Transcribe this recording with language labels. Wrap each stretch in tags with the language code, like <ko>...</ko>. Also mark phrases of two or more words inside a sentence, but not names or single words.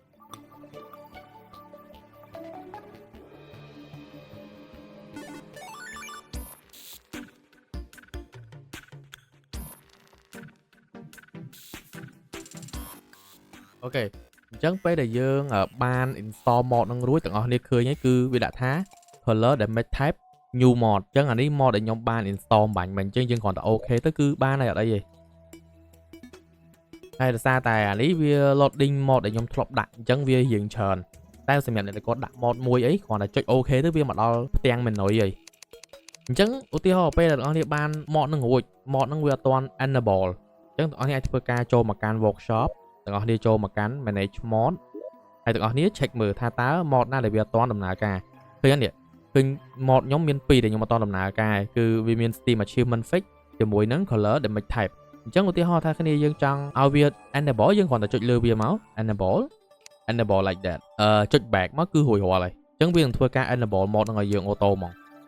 <km>អូខេអញ្ចឹងពេលដែលយើងបាន</km> <en>install mod</en> <km>នឹងរួចទាំងអស់គ្នាឃើញហើយគឺវាដាក់ថា</km> <en>color damage type new mod</en> <km>អញ្ចឹងអានេះ mod ដែលខ្ញុំបាន install បាញ់មិញអញ្ចឹងយើងគ្រាន់តែអូខេទៅគឺបានហើយអត់អីទេហើយដោយសារតែអានេះវា loading mod ដែលខ្ញុំធ្លាប់ដាក់អញ្ចឹងវារៀងច្រើនតែសម្រាប់អ្នកដែលគាត់ដាក់ mod មួយអីគ្រាន់តែចុចអូខេទៅវាមកដល់ផ្ទាំង menu ហើយអញ្ចឹងឧទាហរណ៍ពេលដែលអ្នកនរ គ្នាបាន mod នឹងរួច mod នឹងវាអត់ទាន់ enable អញ្ចឹងអ្នកនរគ្នាអាចធ្វើការចូលមកកាន់ workshop ទាំងអស់គ្នាចូលមកកាន់</km> <en>manage mod</en> <km>ហើយទាំងអស់គ្នា check មើលថាតើ mod ណាដែលវាអត់ទាន់ដំណើរការឃើញអត់នេះឃើញ mod ខ្ញុំមាន2ដែលខ្ញុំអត់ទាន់ដំណើរការគឺវាមាន Steam Achievement Fix ជាមួយនឹង color damage type អញ្ចឹងឧទាហរណ៍ថាគ្នាយើងចង់ឲ្យវា enable យើងគ្រាន់តែចុចលើវាមក</km> <en>enable like that</en> <km>ចុច back មកគឺរួចរាល់ហើយអញ្ចឹងវានឹងធ្វើការ enable mod នឹងឲ្យយើងអូតូហ្មង</km>